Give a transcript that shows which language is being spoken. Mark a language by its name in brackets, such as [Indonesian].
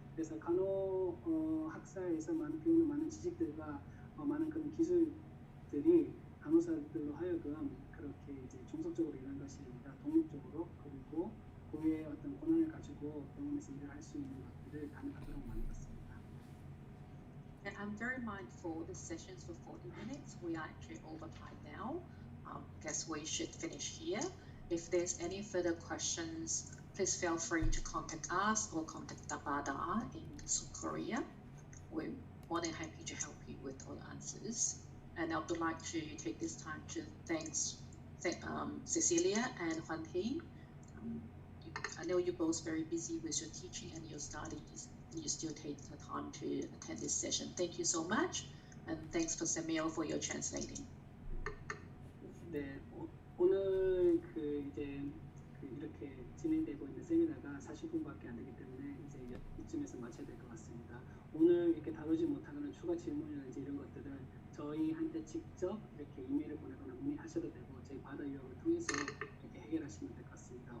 [Korean] 그래서 간호 학사에서 배우는 많은 지식들과 많은 그런 기술들이 간호사들로 하여금 그렇게 이제 종속적으로 일하는 것이 아니라 독립적으로 그리고 고유의 어떤 권한을 가지고 병원에서 일을 할 수 있는 것들을 가능하도록 만들었습니다. [English] And I'm very mindful the sessions for 40 minutes. We are actually over time now. Guess we should finish here. If there's any further questions, please feel free to contact us or contact Tabada in South Korea. We're more than happy to help you with all the answers. And I would like to take this time to thank Cecilia and Juan Hee. I know you're both very busy with your teaching and your studies, and you still take the time to attend this session. Thank you so much, and thanks for Samuel for your translating. [Korean] 네, 오늘 이렇게 진행되고 있는 세미나가 40분밖에 안 되기 때문에 이제 이쯤에서 마쳐야 될 것 같습니다. 오늘 이렇게 다루지 못하는 추가 질문이라든지 이런 것들은 저희한테 직접 이렇게 이메일을 보내거나 문의하셔도 되고 저희 바다유학을 통해서 이렇게 해결하시면 될 것 같습니다.